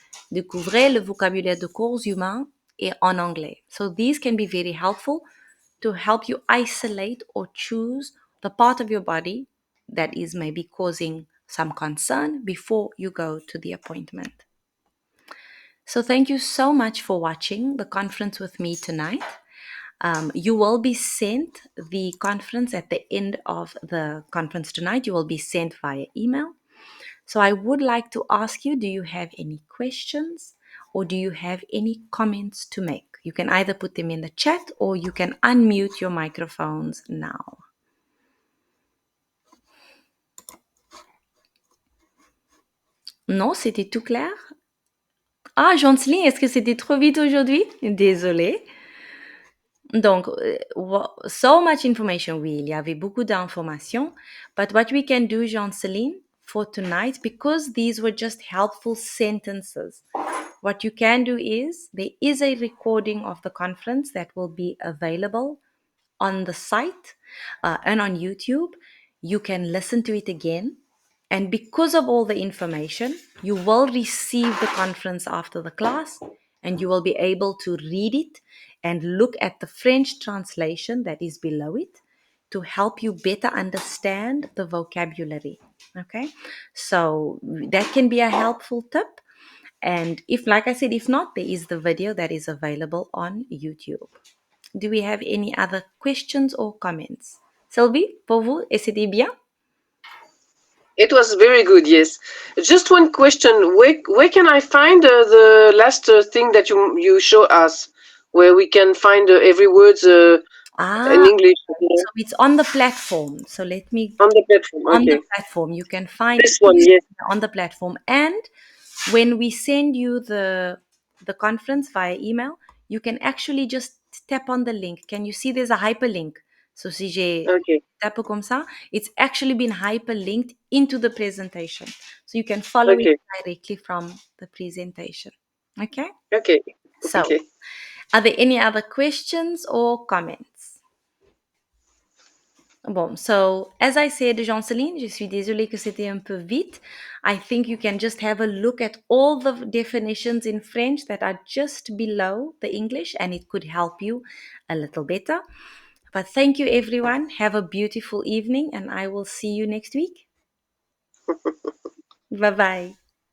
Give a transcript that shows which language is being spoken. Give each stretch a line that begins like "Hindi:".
French: Découvrez le vocabulaire de corps humains et en anglais.
English: So these can be very helpful to help you isolate or choose the part of your body that is maybe causing some concern before you go to the appointment. So thank you so much for watching the conference with me tonight. You will be sent the conference at the end of the conference tonight. You will be sent via email. So I would like to ask you, do you have any questions or do you have any comments to make? You can either put them in the chat or you can unmute your microphones now.
French: Non, c'était tout clair? Ah, Janceline, est-ce que c'était trop vite aujourd'hui? Désolée. Donc,
English: so much information,
French: oui, il y avait beaucoup d'informations.
English: But what we can do, Janceline, for tonight, because these were just helpful sentences, what you can do is, there is a recording of the conference that will be available on the site and on YouTube. You can listen to it again. And because of all the information, you will receive the conference after the class and you will be able to read it and look at the French translation that is below it to help you better understand the vocabulary. Okay, so that can be a helpful tip. And if, like I said, if not, there is the video that is available on YouTube. Do we have any other questions or comments?
French: Sylvie, pour vous, et c'était bien?
English: It was very good, yes. Just one question. Where can I find the last thing that you show us, where we can find every word in English? So it's on the platform. So let me... On the platform, okay. On the platform. You can find this one, yes. On the platform. And when we send you the conference via email, you can actually just tap on the link. Can you see there's a hyperlink? So
French: si j'ai tape comme ça,
English: it's actually been hyperlinked into the presentation. So you can follow it directly from the presentation. Okay? Okay. So, are there any other questions or comments?
French: Bon,
English: so as I said,
French: Janceline, je suis désolée que c'était un peu vite.
English: I think you can just have a look at all the definitions in French that are just below the English and it could help you a little better. But thank you, everyone. Have a beautiful evening and I will see you next week. Bye-bye.